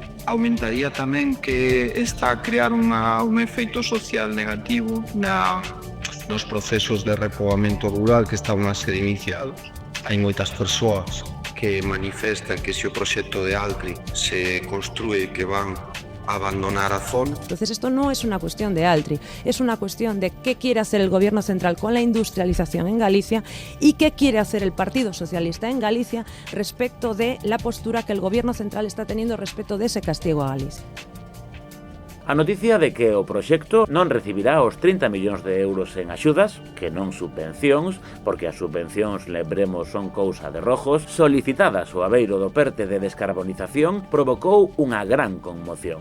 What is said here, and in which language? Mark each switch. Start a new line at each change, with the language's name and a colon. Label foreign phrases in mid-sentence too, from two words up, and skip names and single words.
Galician: Aumentaría tamén que está a crear un efeito social negativo nos procesos de repoboamento rural que estaban a ser iniciados. Hai moitas persoas que manifestan que se o proxecto de Altri se construe que van a abandonar a zona.
Spanish: Entonces esto no es una cuestión de Altri, es una cuestión de qué quiere hacer el gobierno central con la industrialización en Galicia y qué quiere hacer el Partido Socialista en Galicia respecto de la postura que el gobierno central está teniendo respecto de ese castigo a Galicia.
Galician: A noticia de que o proxecto non recibirá os 30 millóns de euros en axudas, que non subvencións, porque as subvencións, lembremos, son cousa de rojos, solicitadas ao abeiro do PERTE de descarbonización, provocou unha gran conmoción.